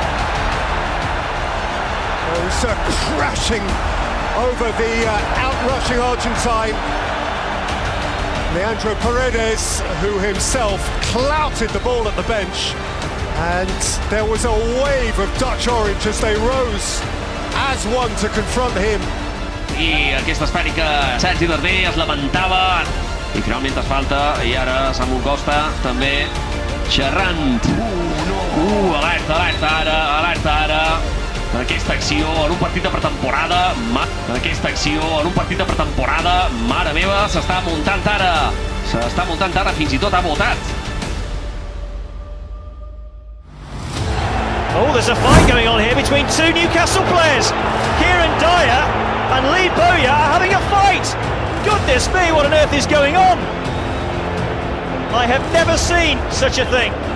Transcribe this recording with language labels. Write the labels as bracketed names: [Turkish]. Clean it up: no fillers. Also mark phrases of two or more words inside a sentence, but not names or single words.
[English] Goes crashing over the outrushing Argentine. Leandro Paredes, who himself clouted the ball at the bench. And there was a wave of Dutch orange as they rose as one to confront him. [Catalan] I aquesta esfèrica Sergi Darder es lamentava i finalment es falta i ara Samu Costa també xerrant. Alerta ara en aquesta acció en un partit de pretemporada. Mare meva, s'està muntant ara, fins i tot ha votat. [English] Oh, there's a fight going on here between two Newcastle players. Kieran Dyer and Lee Bowyer are having a fight. Goodness me, what on earth is going on? I have never seen such a thing.